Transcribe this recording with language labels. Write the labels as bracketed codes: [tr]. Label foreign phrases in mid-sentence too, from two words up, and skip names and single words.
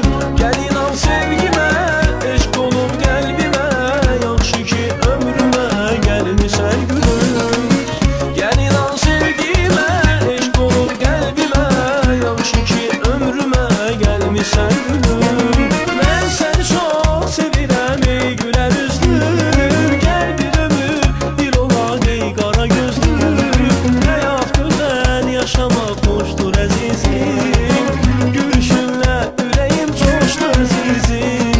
[az] Gəl inan sevgimə, eşq olub qəlbimə, yaxşı ki ömrümə gəlmişsən gülüm. Gəl inan sevgimə, eşq olub qəlbimə, yaxşı ki ömrümə gelmişsen gülüm. [tr] Ben seni çok sevirəm ey güler üzlüm. Gel bir ömür bir ola ey kara gözlüm. Hayat güzel yaşamak hoştur azizim. Gülüşünle ürəyim coştu azizim.